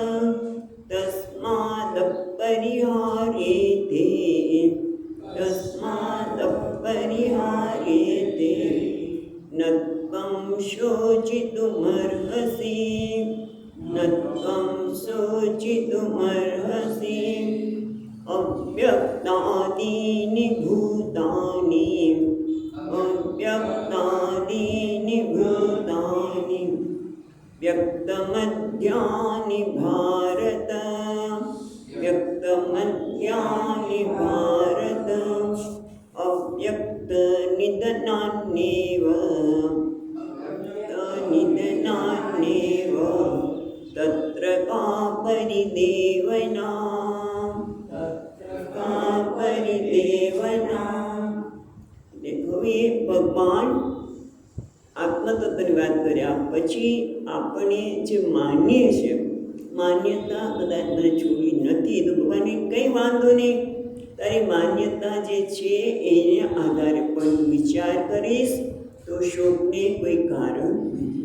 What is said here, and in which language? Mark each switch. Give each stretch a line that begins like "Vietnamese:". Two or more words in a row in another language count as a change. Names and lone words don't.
Sanskrit: तस्मादपरिहार्येते न त्वं शोचितुमर्हसि अव्यक्तादीनि भूतानि व्यक्तमध्यानि भारत व्यक्तमध्यानि નિત્યાની ભારત અવ્યક્ત નિધનાન્યેવ નિધનાન્યેવ તત્ર કા પરિદેવના
Gujarati: હવે ભગવાન આત્મતત્વની વાત કર્યા પછી આપણે જે માનીએ છીએ માન્યતા કદાચ મને છોડી નથી તો ભગવાને કંઈ વાંધો નહીં, તારી માન્યતા જે છે એને આધારે પણ વિચાર કરીશ તો શોકને કોઈ કારણ નથી.